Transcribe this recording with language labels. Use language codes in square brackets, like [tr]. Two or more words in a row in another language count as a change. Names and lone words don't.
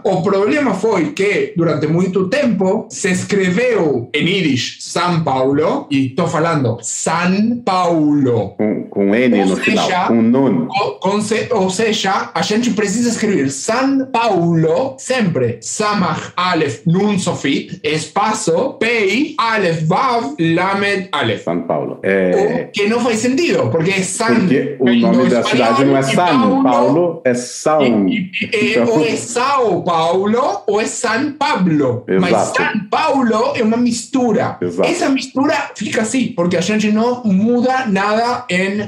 [pt] O problema foi que, durante muito tempo, se escreveu em Yiddish São Paulo, e estou falando San Paulo. Com N no final, com nun. Ou seja, a gente precisa escrever São Paulo sempre. Samach Aleph Nun Sofit, espaço, Pei, Aleph Vav, Lamed Aleph. São Paulo. O que não faz sentido, porque é San. Porque o nome da cidade não é São Paulo, é São. Ou é São Paulo ou é São Pablo. Exato. Mas São Paulo é uma mistura. Exato. Essa mistura fica assim, porque a gente não muda nada em